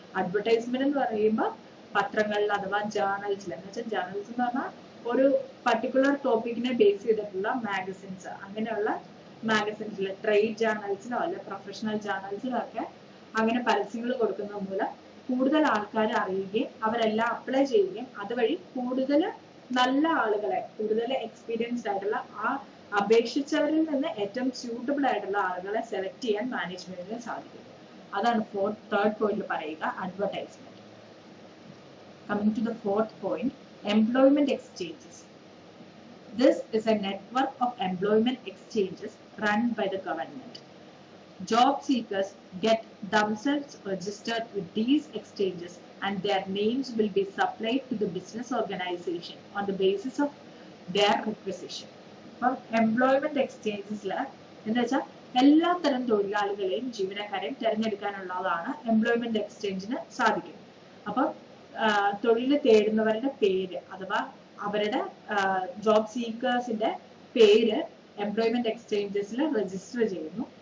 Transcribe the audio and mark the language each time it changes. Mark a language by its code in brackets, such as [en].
[ml] Advertisement എന്ന് പറയുമ്പോൾ പത്രങ്ങളിൽ അഥവാ ജേർണൽസിൽ, എന്ന് വെച്ചാൽ ജേർണൽസ് എന്ന് പറഞ്ഞാൽ ഒരു പർട്ടിക്കുലർ ടോപ്പിക്കിനെ ബേസ് ചെയ്തിട്ടുള്ള മാഗസിൻസ്, അങ്ങനെയുള്ള മാഗസിൻസിൽ, ട്രേഡ് ജേർണൽസിലോ അല്ലെ പ്രൊഫഷണൽ ജേർണൽസിലോ ഒക്കെ അങ്ങനെ പരസ്യങ്ങൾ കൊടുക്കുന്നത് മൂലം കൂടുതൽ ആൾക്കാരെ അറിയുകയും അവരെല്ലാം അപ്ലൈ ചെയ്യുകയും അതുവഴി കൂടുതൽ നല്ല ആളുകളെ, കൂടുതൽ എക്സ്പീരിയൻസ്ഡ് ആയിട്ടുള്ള ആ അപേക്ഷിച്ചവരിൽ നിന്ന് ഏറ്റവും സ്യൂട്ടബിൾ ആയിട്ടുള്ള ആളുകളെ സെലക്ട് ചെയ്യാൻ മാനേജ്മെന്റിന് സാധിക്കും. അതാണ് തേർഡ് പോയിന്റ് പറയുക, advertisement. [en] Coming to the fourth point, employment exchanges. This is a network of employment exchanges run by the government. Job seekers get themselves registered with these exchanges and their names will be supplied to the business organization on the basis of their requisition. [ml] അപ്പം employment എക്സ്ചേഞ്ചസിൽ എന്താ വെച്ചാൽ എല്ലാ തരം തൊഴിലാളികളെയും ജീവനക്കാരെയും തിരഞ്ഞെടുക്കാനുള്ളതാണ് employment എക്സ്ചേഞ്ചിന് സാധിക്കും. അപ്പം തൊഴിൽ തേടുന്നവരുടെ പേര് അഥവാ അവരുടെ ജോബ് സീക്കേഴ്സിന്റെ പേര് എംപ്ലോയ്മെന്റ് എക്സ്ചേഞ്ചസിൽ രജിസ്റ്റർ ചെയ്യുന്നു.